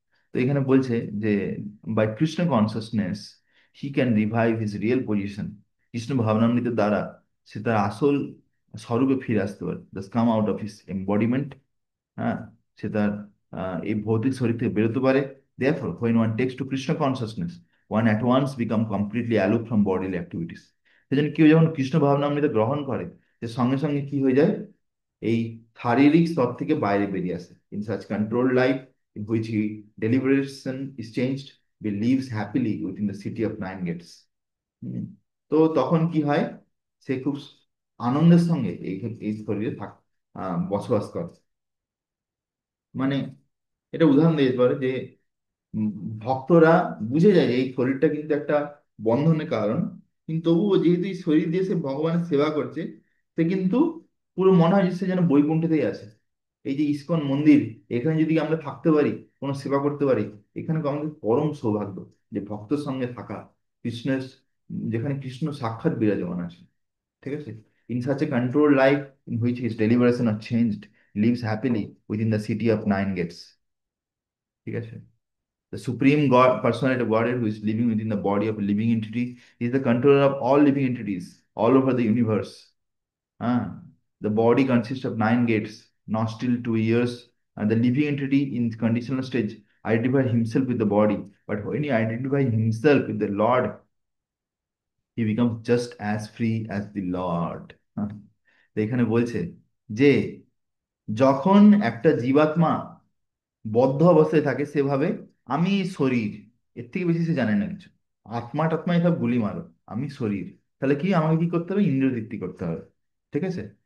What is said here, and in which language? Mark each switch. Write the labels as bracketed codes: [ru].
[bn] তো এখানে বলছে যে [en] By Krishna consciousness he can revive his real position. [bn] Krishna ভাবনামৃতের দ্বারা সে তার আসল স্বরূপে ফিরে আসতে পারে, [en] Just come out of his embodiment. [bn] হ্যাঁ, সে তার এই ভৌতিক শরীর থেকে বেরোতে পারে। [en] Therefore, when one takes to Krishna consciousness, one at once become completely aloof from bodily activities. [bn] সেজন্য কেউ যখন কৃষ্ণ ভাবনামৃত গ্রহণ করে, সে সঙ্গে সঙ্গে কি হয়ে যায়, এই শারীরিক স্তর থেকে বাইরে বেরিয়ে আসে। [en] In such control life in which he deliberation is changed, be lives happily within the city of nine gates. [bn] তো তখন কি হয়, সে খুব আনন্দের সঙ্গে এই এই শরীরে বসবাস করে। মানে এটা উদাহরণ দিয়ে যেতে পারে যে উম, ভক্তরা বুঝে যায় যে এই শরীরটা কিন্তু একটা বন্ধনের কারণ, কিন্তু তবুও যেহেতু এই শরীর দিয়ে সে ভগবানের সেবা করছে, সে কিন্তু পুরো মনে হয় যে সে যেন বৈকুণ্ঠতেই আছে। এই যে ইসকন মন্দির, এখানে যদি আমরা থাকতে পারি, কোনো সেবা করতে পারি, এখানে আমাদের পরম সৌভাগ্য যে ভক্তের সঙ্গে থাকা, কৃষ্ণের, যেখানে কৃষ্ণ সাক্ষাৎ বিরাজমান আছে। ঠিক আছে। [en] In such a control life in which his deliberation are changed, lives happily within the city of nine gates. [bn] ঠিক আছে। [en] The supreme God, personality of Godhead, who is living within the body of a living entity, is the controller of all living entities all over the universe. Ah, the body consists of nine gates, nostril, two ears, and the living entity in conditional stage identifies himself with the body. But when he identifies himself with the Lord, he becomes just as free as the Lord. [bn] হ্যাঁ, তো এখানে বলছে যে যখন একটা জীবাত্মা বদ্ধ অবস্থায় থাকে, সেভাবে আমি শরীর, এর থেকে বেশি সে জানে না কিছু। আত্মা টাত্মা এসব গুলি মারো, আমি শরীর। তাহলে কি আমাকে কি করতে হবে, ইন্দ্রিয় তৃপ্তি করতে হবে। ঠিক আছে।